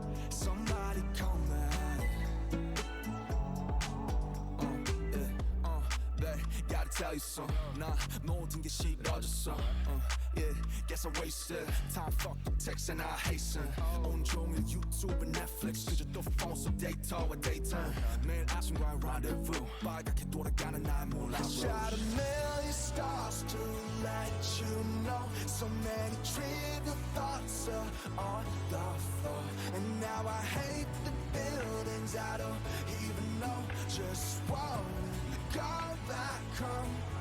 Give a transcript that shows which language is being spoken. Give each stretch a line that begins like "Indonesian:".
English: Somebody call me. Babe, gotta tell you something.
Korean: 나 모든 게 싫어졌어.
English: Yeah, guess I wasted time. Fucking text and I hasten.
Korean: 온종일 유튜브, Netflix. 그저 또 phone 속 데이터와 데이터. 매일 아침과의 rendezvous. 빨갛게 돌아가는 날 몰라.
English: I shot a million stars to let you know. So many trivial thoughts are on the floor, and now I hate the buildings I don't even know. Just wanna go back home.